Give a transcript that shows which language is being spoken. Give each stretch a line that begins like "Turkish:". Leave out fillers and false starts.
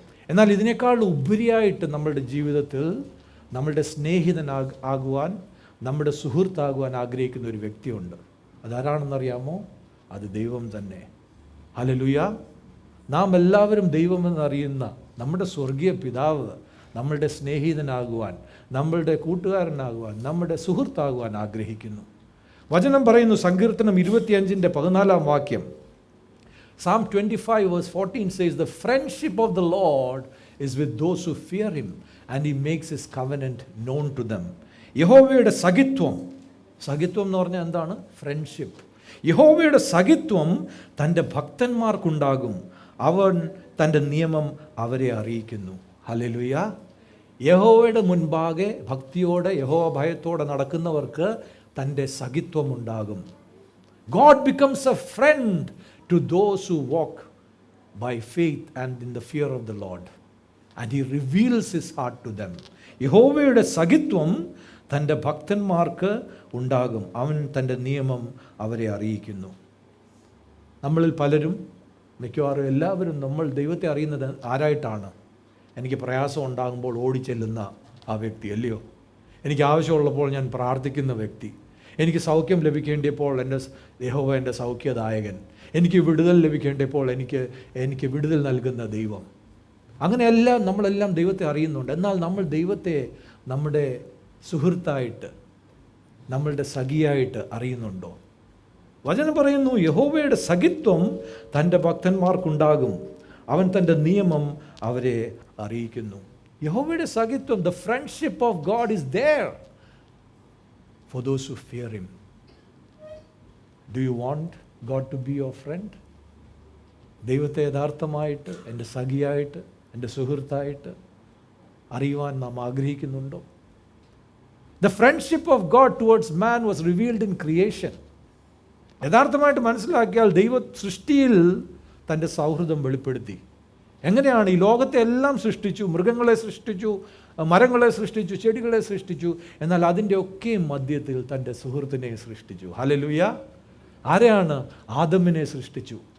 Malayalam: എന്നാൽ ഇതിനേക്കാൾ ഉപരിയായിട്ട് നമ്മളുടെ ജീവിതത്തിൽ നമ്മളുടെ സ്നേഹിതനാകുവാൻ, നമ്മുടെ സുഹൃത്താകുവാൻ ആഗ്രഹിക്കുന്ന ഒരു വ്യക്തിയുണ്ട്. അതാരാണെന്നറിയാമോ? അത് ദൈവം തന്നെ. ഹല്ലേലൂയ. നാം എല്ലാവരും ദൈവമെന്നറിയുന്ന നമ്മുടെ സ്വർഗീയ പിതാവ് നമ്മളുടെ സ്നേഹിതനാകുവാൻ, നമ്മളുടെ കൂട്ടുകാരനാകുവാൻ, നമ്മുടെ സുഹൃത്താകുവാൻ ആഗ്രഹിക്കുന്നു. വചനം പറയുന്നു,
English: സങ്കീർത്തനം 25:14 Psalm 25:14 says, the friendship of the Lord is with those who fear him and he makes his covenant known to them.
Malayalam: യഹോവയുടെ സഖിത്വം എന്ന് പറഞ്ഞാൽ എന്താണ്? ഫ്രണ്ട്ഷിപ്പ്. യഹോവയുടെ സഖിത്വം തൻ്റെ ഭക്തന്മാർക്കുണ്ടാകും, അവൻ തൻ്റെ നിയമം അവരെ അറിയിക്കുന്നു. ഹല്ലേലൂയ. യഹോവയുടെ മുൻപാകെ ഭക്തിയോടെ, യഹോവ ഭയത്തോടെ നടക്കുന്നവർക്ക് തൻ്റെ സഖിത്വം ഉണ്ടാകും.
English: God becomes a friend to those who walk by faith and in the fear of the Lord, and he reveals his heart to them.
Malayalam: യഹോവയുടെ സഖിത്വം തൻ്റെ ഭക്തന്മാർക്ക് ഉണ്ടാകും, അവൻ തൻ്റെ നിയമം അവരെ അറിയിക്കുന്നു. നമ്മളിൽ പലരും, മിക്കവാറും എല്ലാവരും, നമ്മൾ ദൈവത്തെ അറിയുന്നത് ആരായിട്ടാണ്? എനിക്ക് പ്രയാസം ഉണ്ടാകുമ്പോൾ ഓടിച്ചെല്ലുന്ന ആ വ്യക്തി, അല്ലയോ? എനിക്ക് ആവശ്യമുള്ളപ്പോൾ ഞാൻ പ്രാർത്ഥിക്കുന്ന വ്യക്തി, എനിക്ക് സൗഖ്യം ലഭിക്കേണ്ടപ്പോൾ യഹോവ എൻ്റെ സൗഖ്യദായകൻ, എനിക്ക് വിടുതൽ ലഭിക്കേണ്ടപ്പോൾ എനിക്ക് വിടുതൽ നൽകുന്ന ദൈവം. അങ്ങനെയെല്ലാം നമ്മളെല്ലാം ദൈവത്തെ അറിയുന്നുണ്ട്. എന്നാൽ നമ്മൾ ദൈവത്തെ നമ്മുടെ സുഹൃത്തായിട്ട്, നമ്മളുടെ സഖിയായിട്ട് അറിയുന്നുണ്ടോ? വചനം പറയുന്നു, യഹോവയുടെ സഖിത്വം തൻ്റെ ഭക്തന്മാർക്കുണ്ടാകും, അവൻ തൻ്റെ നിയമം അവരെ അറിയിക്കുന്നു. യഹോവയുടെ സഖിത്വം,
English: the friendship of God is there for those who fear him. Do you want God to be your friend?
Malayalam: ദൈവത്തെ യഥാർത്ഥമായിട്ട് എൻ്റെ സഖിയായിട്ട്, എൻ്റെ സുഹൃത്തായിട്ട് അറിയുവാൻ നാം ആഗ്രഹിക്കുന്നുണ്ടോ?
English: The friendship of God towards man was revealed in creation.
Malayalam: യഥാർത്ഥമായിട്ട് മനസ്സിലാക്കിയാൽ ദൈവ സൃഷ്ടിയിൽ തൻ്റെ സൗഹൃദം വെളിപ്പെടുത്തി. എങ്ങനെയാണ്? ഈ ലോകത്തെ എല്ലാം സൃഷ്ടിച്ചു, മൃഗങ്ങളെ സൃഷ്ടിച്ചു, മരങ്ങളെ സൃഷ്ടിച്ചു, ചെടികളെ സൃഷ്ടിച്ചു, എന്നാൽ അതിൻ്റെ ഒക്കെ മധ്യത്തിൽ തൻ്റെ സുഹൃത്തിനെ സൃഷ്ടിച്ചു. ഹല്ലേലൂയ. ആരെയാണ്? ആദമിനെ സൃഷ്ടിച്ചു.